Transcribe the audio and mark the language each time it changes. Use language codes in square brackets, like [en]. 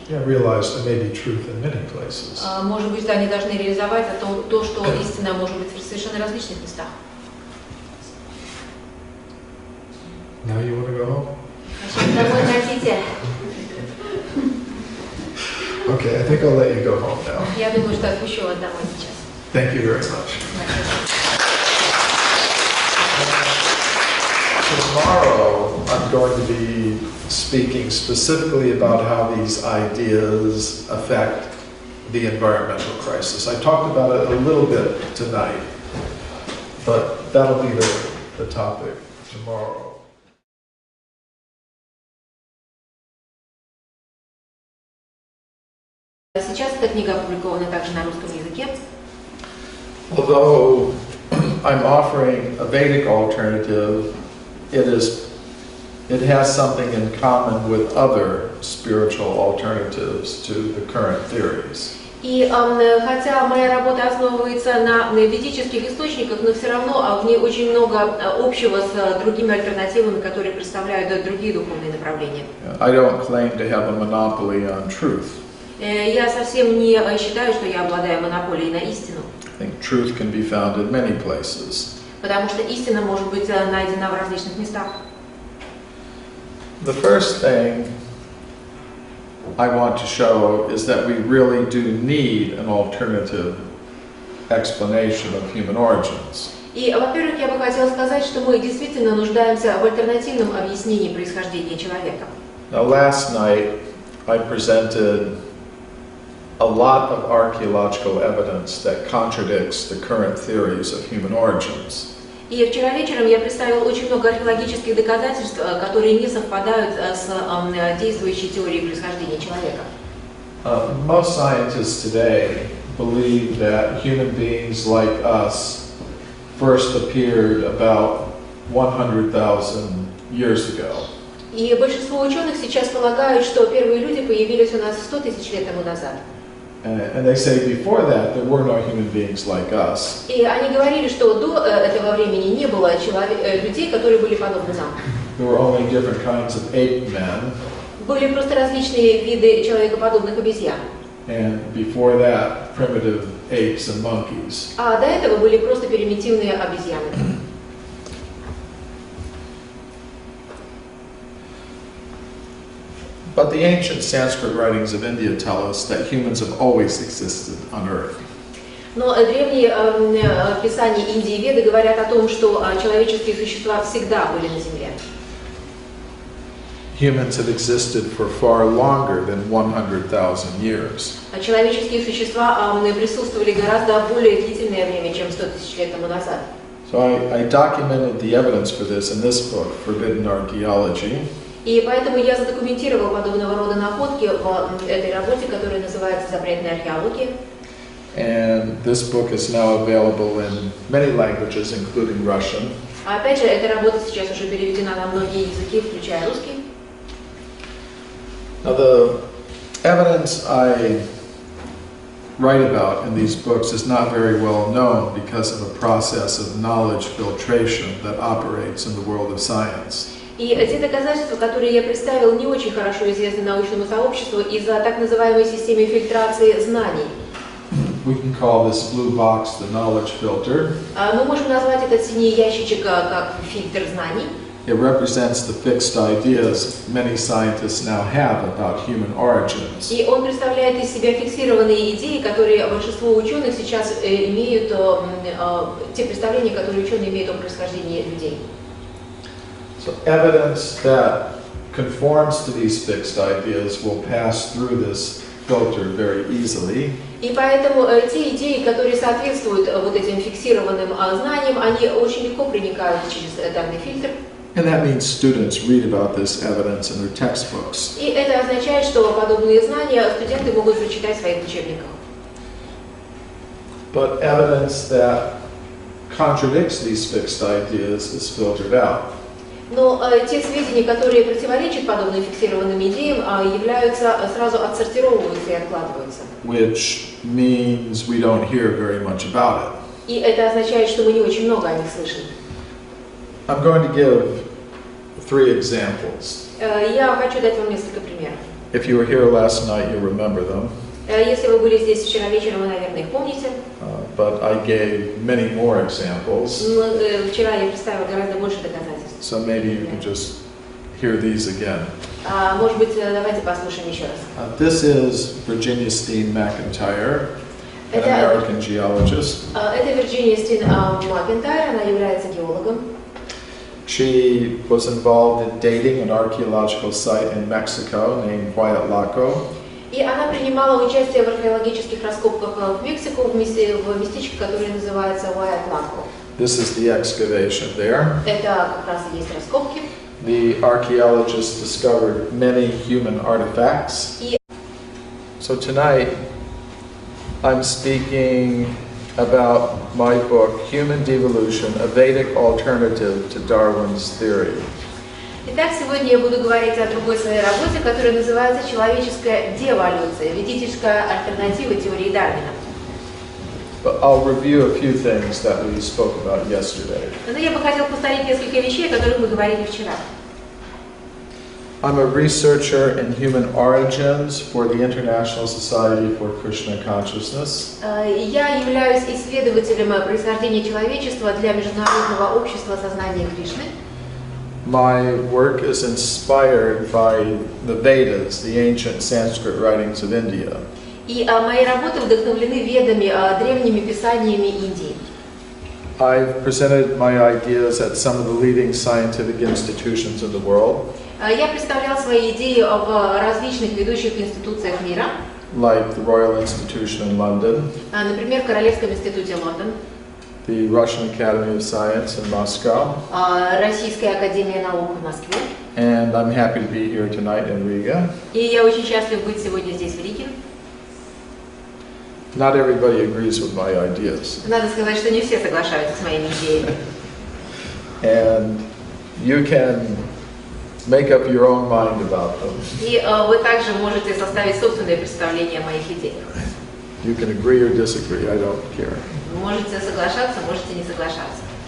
[en] Yeah, realize there may be truth in many places. [ru] Может быть, они должны реализовать то, что истина может быть в совершенно различных местах. [en] Now you want to go home? [ru] Домой хотите? [en] Okay, I think I'll let you go home now. [ru] Я думаю, что отпущу вас домой сейчас. [en] Thank you very much. Tomorrow, I'm going to be speaking specifically about how these ideas affect the environmental crisis. I talked about it a little bit tonight, but that'll be the topic tomorrow. [ru] Сейчас эта книга опубликована также на русском языке. [en] Although I'm offering a Vedic alternative, it has something in common with other spiritual alternatives to the current theories. [ru] И хотя моя работа основывается на ведических источниках, но все равно в ней очень много общего с другими альтернативами, которые представляют другие духовные направления. [en] I don't claim to have a monopoly on truth. [ru] Я совсем не считаю, что я обладаю монополией на истину. [en] I think truth can be found in many places. [ru] Потому что истина может быть найдена в различных местах. [en] The first thing I want to show is that we really do need an alternative explanation of human origins. [ru] И, во-первых, я бы хотела сказать, что мы действительно нуждаемся в альтернативном объяснении происхождения человека. [en] Now, last night I presented a lot of archaeological evidence that contradicts the current theories of human origins. [ru] И вчера вечером я представила очень много археологических доказательств, которые не совпадают с действующей теорией происхождения человека. [en] Most scientists today believe that human beings like us first appeared about 100,000 years ago. [ru] И большинство ученых сейчас полагают, что первые люди появились у нас 100 тысяч лет тому назад. [en] And they say before that there were no human beings like us. [ru] И они говорили, что до этого времени не было людей, которые были подобны нам. [en] There were only different kinds of ape men. [ru] Были просто различные виды человекоподобных обезьян. [en] And before that, primitive apes and monkeys. [ru] А до этого были просто примитивные обезьяны. [en] But the ancient Sanskrit writings of India tell us that humans have always existed on Earth. [ru] Но древние писания Индии и Веды говорят о том, что человеческие существа всегда были на Земле. [en] Humans have existed for far longer than 100,000 years. [ru] Человеческие существа присутствовали гораздо более длительное время, чем 100 тысяч лет тому назад. [en] So I documented the evidence for this in this book, Forbidden Archaeology. [ru] И поэтому я задокументировал подобного рода находки в этой работе, которая называется «Запретная археология». [en] And this book is now available in many languages, including Russian. [ru] А опять же, эта работа сейчас уже переведена на многие языки, включая русский. [en] Now the evidence I write about in these books is not very well known because of a process of knowledge filtration that operates in the world of science. [ru] И те доказательства, которые я представил, не очень хорошо известны научному сообществу из-за так называемой системы фильтрации знаний. [en] We can call this blue box the knowledge filter. [ru] Мы можем назвать этот синий ящичек как фильтр знаний. [en] It represents the fixed ideas many scientists now have about human origins. [ru] И он представляет из себя фиксированные идеи, которые большинство ученых сейчас имеют, те представления, которые ученые имеют о происхождении людей. [en] So evidence that conforms to these fixed ideas will pass through this filter very easily. [ru] И поэтому те идеи, которые соответствуют вот этим фиксированным знаниям, они очень легко проникают через данный фильтр. [en] And that means students read about this evidence in their textbooks. [ru] И это означает, что подобные знания студенты могут прочитать в своих учебниках. [en] But evidence that contradicts these fixed ideas is filtered out. [ru] Но те сведения, которые противоречат подобным фиксированным идеям, сразу отсортировываются и откладываются. [en] Which means we don't hear very much about it. [ru] И это означает, что мы не очень много о них слышим. [en] I'm going to give three examples. [ru] Я хочу дать вам несколько примеров. [en] If you were here last night, you'll remember them. [ru] Если вы были здесь вчера вечером, вы, наверное, их помните. [en] But I gave many more examples, [ru] Но вчера я представила гораздо больше доказательств. [en] so maybe you can just hear these again. [ru] Может быть, давайте послушаем еще раз. [en] This is Virginia Steen McIntyre, an [ru] Это- [en] American geologist. [ru] Это Вирджиния Стин Макентайр, она является геологом. [en] She was involved in dating an archaeological site in Mexico named Huayatlaco. [ru] И она принимала участие в археологических раскопках в Мексику, в местечке, которое называется Huayatlaco. [en] This is the excavation there. [ru] Это как раз и есть раскопки. [en] The archaeologists discovered many human artifacts. [ru] И [en] So tonight, I'm speaking about my book, Human Devolution, a Vedic Alternative to Darwin's Theory. [ru] Итак, сегодня я буду говорить о другой своей работе, которая называется «Человеческая деволюция. Ведическая альтернатива теории Дарвина». [en] But I'll review a few things that we spoke about yesterday. [ru] Но я бы хотела повторить несколько вещей, о которых мы говорили вчера. [en] I'm a researcher in human origins for the International Society for Krishna Consciousness. [ru] Я являюсь исследователем происхождения человечества для Международного общества сознания Кришны. [en] My work is inspired by the Vedas, the ancient Sanskrit writings of India. [ru] И мои работы вдохновлены ведами, древними писаниями Индии. [en] I've presented my ideas at some of the leading scientific institutions in the world, [ru] Я представлял свои идеи в различных ведущих институциях мира, [en] like the Royal Institution in London, [ru] например, в Королевском институте Лондон, [en] the Russian Academy of Science in Moscow, [ru] Российская академия наук в Москве. [en] and I'm happy to be here tonight in Riga. [ru] И я очень счастлив быть сегодня здесь, в Риге. [en] Not everybody agrees with my ideas, [ru] Надо сказать, что не все соглашаются с моими идеями. [en] and you can make up your own mind about them. [ru] И вы также можете составить собственное представление о моих идеях. [en] You can agree or disagree, I don't care. [ru] Можете соглашаться, можете не соглашаться.